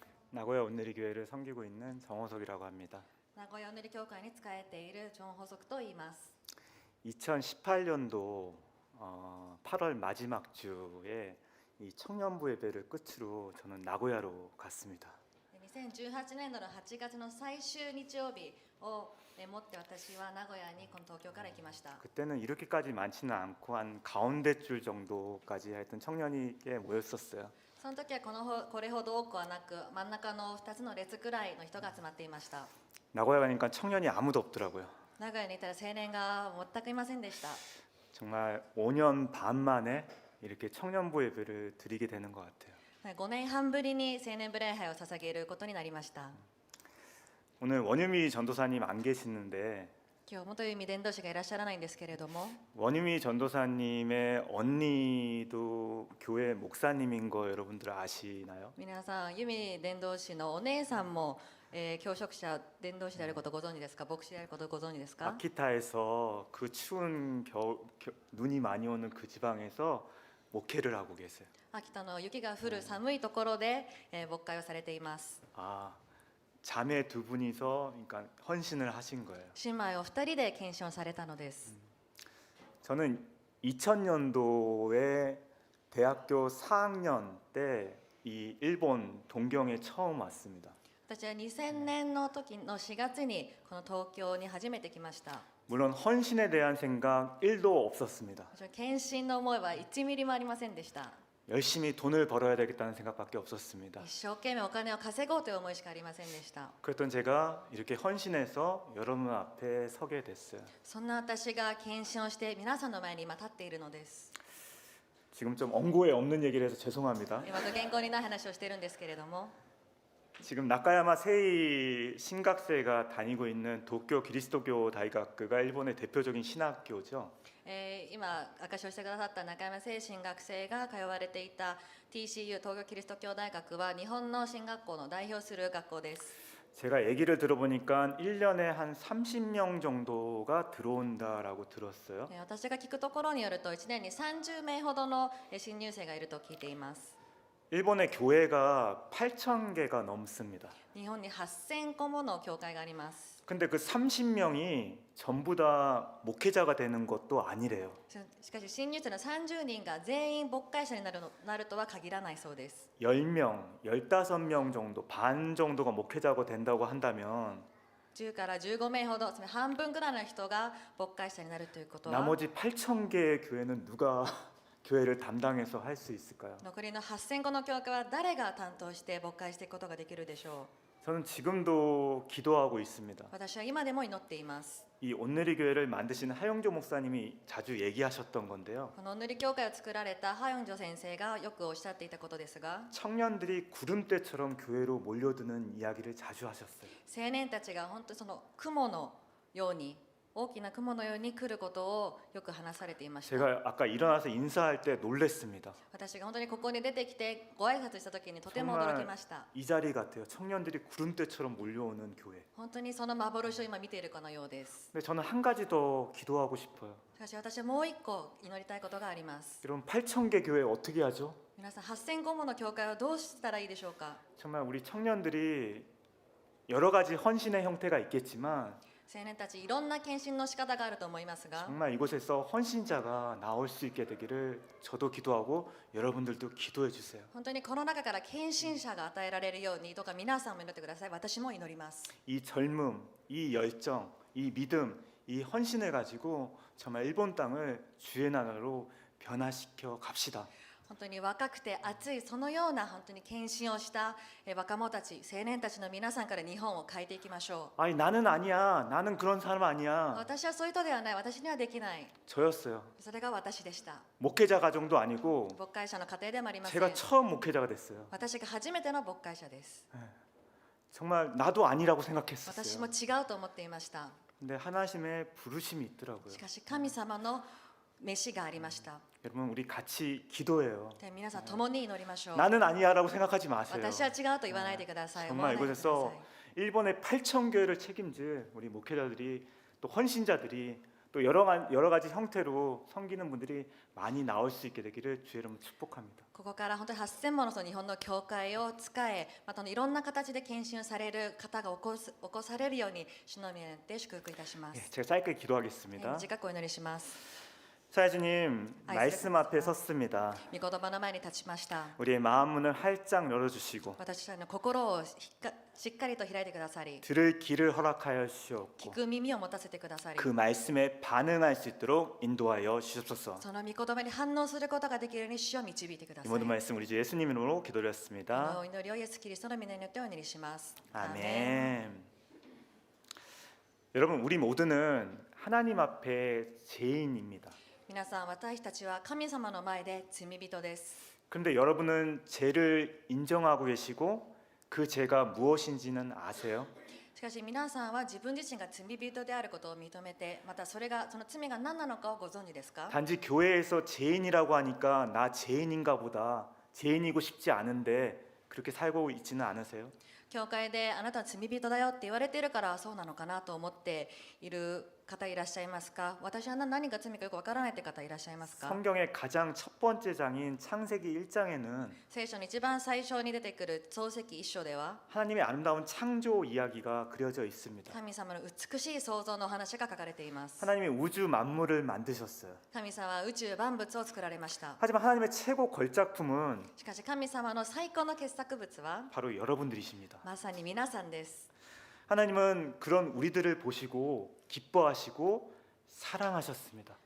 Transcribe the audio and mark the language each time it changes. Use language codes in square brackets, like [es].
[ko] 나고야 온누리 교회를 섬기고 있는 정호석이라고 합니다. [ja] 名古屋おぬり教会に仕えているチョン・ホソクと言います。 [ko] 2018년도 8월 마지막 주에 이 청년부 예배를 끝으로 저는 나고야로 갔습니다. [ja] 2018年度の8月の最終日曜日をもって私は名古屋にこの東京から行きました。 [ko] 그때는 이렇게까지 많지는 않고 한 가운데 줄 정도까지 하여튼 청년이 꽤 모였었어요. [ja] その時はこれほど多くはなく、真ん中の2つの列くらいの人が集まっていました。 [ko] 나고야 가니까 청년이 아무도 없더라고요. [ja] 名古屋にいたら青年が全くいませんでした。 [ko] 정말 5년 반 만에 이렇게 청년부 예배를 드리게 되는 것 같아요. [ja] 5年半ぶりに青年部礼拝を捧げることになりました。 [ko] 오늘 원유미 전도사님 안 계시는데 [ja] 今日元由伝道師がいらっしゃらないんですけれども、 [ko] 원유미 전도사님의 언니도 교회 목사님인 거 여러분들 아시나요? [ja] 皆さん、由美伝道師のお姉さんも、教職者伝道師であることをご存知ですか？牧師であることをご存知ですか？ [ko] 아키타에서 그 추운 눈이 많이 오는 그 지방에서 목회를 하고 계세요. [ja] 秋田の雪が降る寒いところで、牧会をされています。 [ko] 아, 자매 두 분이서 그러니까 헌신을 하신 거예요. [ja] 姉妹お二人で献身をされたのです。 [ko] 저는 2000년도에 대학교 4학년 때 이 일본 동경에 처음 왔습니다. [ja] 私は2000年の時の4月にこの東京に初めて来ました。 [ko] 물론 헌신에 대한 생각 1도 없었습니다. [ja] 献身の思いは1ミリもありませんでした。 [ko] 열심히 돈을 벌어야 되겠다는 생각밖에 없었습니다. [ja] 一生懸命お金を稼ごうという思いしかありませんでした。 [ko] 그랬던 제가 이렇게 헌신해서 여러분 앞에 서게 됐어요. [ja] そんな私が献身をして皆さんの前に今立っているのです。 [ko] 지금 좀 언고에 없는 얘기를 해서 죄송합니다. [ja] 今と原稿にない話をしているんですけれども、 [ko] 지금 나카야마 세이 신각세가 다니고 있는 도쿄 기리스도교 다이가크가 일본의 대표적인 신학교죠. [ja] 今証しをしてくださった中山聖神学生が通われていた TCU 東京キリスト教大学は日本の進学校の代表する学校です。 [ko] 제가 얘기를 들어보니까 1년에 한 30명 정도가 들어온다라고 들었어요. [ja] 私が聞くところによると1年に30名ほどの新入生がいると聞いています。 [ko] 일본의 교회가 8,000개가 넘습니다. [ja] 日本に8000個もの教会があります。 [ko] 근데 그 30명이 전부 다 목회자가 되는 것도 아니래요. [ja] しかし新入生の30人が全員牧会者になるとは限らないそうです。 [ko] 10명, 15명 정도, 반 정도가 목회자가 된다고 한다면 [ja] 10から15名ほど、つまり半分ぐらいの人が牧会者になるということは、 [ko] 나머지 8,000개의 교회는 누가 교회를 담당해서 할 수 있을까요? [ja] 残りの8000個の教会は誰が担当して牧会していくことができるでしょ [ko] 저는 지금도 기도하고 있습니다. [ja] う。私は今でも祈っています。 [ko] 이 온누리 교회를 만드신 하영조 목사님이 자주 얘기하셨던 건데요. [ja] このおぬり教会を作られたハヨンジョ先生がよくおっしゃっていたことですが、 [ko] 청년들이 구름대처럼 교회로 몰려드는 이야기를 자주 하셨어요. [ja] 青年たちが本当にその雲のように、大きな雲のように来ることをよく話されていました。 [ko] 제가 아까 일어나서 인사할 때 놀랬습니다. [ja] 私が本当にここに出てきてご挨拶した時にとても驚きました。 [ko] 이 자리 같아요. 청년들이 구름대처럼 몰려오는 교회. [ja] 本当にその幻を今見ているかのようです。 [ko] 근데 저는 한 가지 더 기도하고 싶어요. [ja] しかし私はもう一個祈りたいことがあります。 [ko] 여러분 8,000개 교회 어떻게 하죠? [ja] 皆さん8000個もの教会はどうしたらいいでしょうか。 [ko] 정말 우리 청년들이 여러 가지 헌신의 형태가 있겠지만 [ja] 青年たちいろんな献身の仕方があると思いますが、 [ko] 정말 이곳에서 헌신자가 나올 수 있게 되기를 저도 기도하고 여러분들도 기도해 주세요. [ja] 本当にこの中から献身者が与えられるようにどうか皆さんも祈ってください。私も祈ります。 [ko] 이 젊음, 이 열정, 이 믿음, 이 헌신을 가지고 정말 일본 땅을 주의 나라로 변화시켜 갑시다. [ja] 本当に若くて熱いそのような本当に献身をした若者たち、青年たちの皆さんから日本を変えていきましょう。 [ko] 아니 나는 아니야. 나는 그런 사람 아니야. [ja] 私はそういう人ではない。私にはできない。 [ko] 저였어요. [ja] それが私でした。 [ko] 목회자 가정도 아니고 [ja] 牧会者の家庭でもありません。 [ko] 제가 처음 목회자가 됐어요. [ja] 私が初めての牧会者です。 [ko] 정말 나도 아니라고 [ja] 私も [ko] 생각했었어요. [ja] 違うと思っていました。 [ko] 근데 하나님의 부르심이 있더라고요. [ja] しかし神様の召しがありました。 [ko] 여러분 우리 같이 기도해요. [ja] で皆さん共に祈りましょう。 [ko] 나는 아니야라고 생각하지 마세요. [ja] 私は違うと言わないでください。 [ko] 정말 [ja] 思わないでくださ [ko] 이곳에서 [ja] い。 [ko] 일본의 8,000교회를 책임질 우리 목회자들이 또 헌신자들이 또 여러 가지 형태로 섬기는 분들이 많이 나올 수 있게 되기를 주의 이름으로 축복합니다. [ja] ここから本当に8000ものその日本の教会を使え、またいろんな形で献身される方が起こされるように主の皆によって祝福いたしま [ko] 예, [ja] す。 [ko] 제가 짧게 기도하겠습니다. [ja] 短くお祈りします。 [ko] 사회주님 아이, 말씀 앞에 섰습니다. [ja] 御言葉の前に立ちました。 [ko] 우리의 마음 문을 활짝 열어주시고 [ja] 私たちの心をしっかりと開いてくださり、 [ko] 들을 귀를 허락하여 [ja] 聞 [ko] 주시옵고 [ja] く耳を持たせてくださり、 [ko] 그 말씀에 반응할 수 있도록 인도하여 주옵소서. [ja] その御言葉に反応することができるように主を導いてくだ [ko] 이 [ja] さい。 [ko] 모든 말씀 우리 주 예수님 이름으로 기도드렸습니다. [ja] お祈りをイエス・キリストの皆によってお祈りします。 [ko] 아멘. 여러분 우리 모두는 하나님 앞에 죄인입니다. [ja] 皆さん、私たちは神様の前で罪人です。 [ko] 그런데 여러분은 죄를 인정하고 계시고 그 죄가 무엇인지는 아세요? [ja] しかし皆さんは自分自身が罪人であることを認めて、またその罪が何なのかをご存知ですか？ [ko] 단지 교회에서 죄인이라고 하니까 나 죄인인가 보다 죄인이고 싶지 않은데 그렇게 살고 있지는 않으세요? [ja] 教会であなたは罪人だよって言われているからそうなのかなと思っている方いらっしゃいますか？私は何が罪かよくわからないって方いらっしゃいますか？ [ko] 성경의 가장 첫 번째 장인 창세기 1장에는 [ja] 聖書の一番最初に出てくる創世記一章では [ko] 하나님의 아름다운 창조 이야기가 그려져 있습니다. [ja] 神様の美しい創造の話が書かれています。 [ko] 하나님이 우주 만물을 만드셨어요. [ja] 神様は宇宙万物を作られました。 [ko] 하지만 하나님의 최고 걸작품은 [ja] しかし神様の最高の傑作物は [ko] 바로 여러분들이십니다. [ja] まさに皆さんです。 [ko] 하나님은 그런 우리들을 보시고 기뻐하시고 사랑하셨습니다.